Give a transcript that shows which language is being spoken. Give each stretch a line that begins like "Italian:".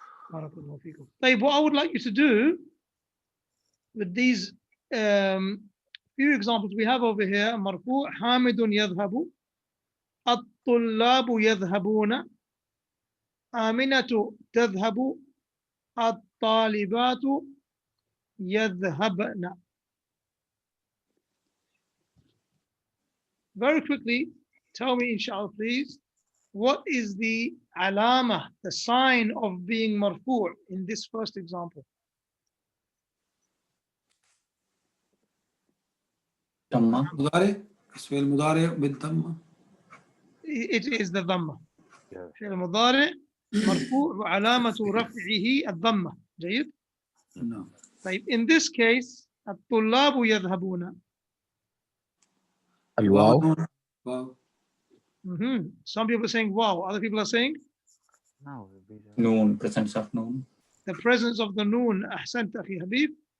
English: What I would like you to do with these few examples we have over here,
Arabic: مرفوع حامد يذهب, الطلاب يذهبون, آمنة تذهب, الطالبات يذهبن.
English: Very quickly, tell me inshallah please, what is the alama, the sign of being marfu' in this first example?
Arabic: Dhamma. مضارع اسم المضارع بالضمة.
English: It is the dhamma. Yeah.
Arabic: فعل المضارع مرفوع وعلامة رفعه الضمة. جيد؟ نعم. طيب,
English: in this case,
Arabic: الطلاب يذهبون. الواو. واو.
English: Some people are saying wow, other people are saying No. Noon, presence of noon. the presence of the noon.
Arabic: أحسنت أخي حبيب.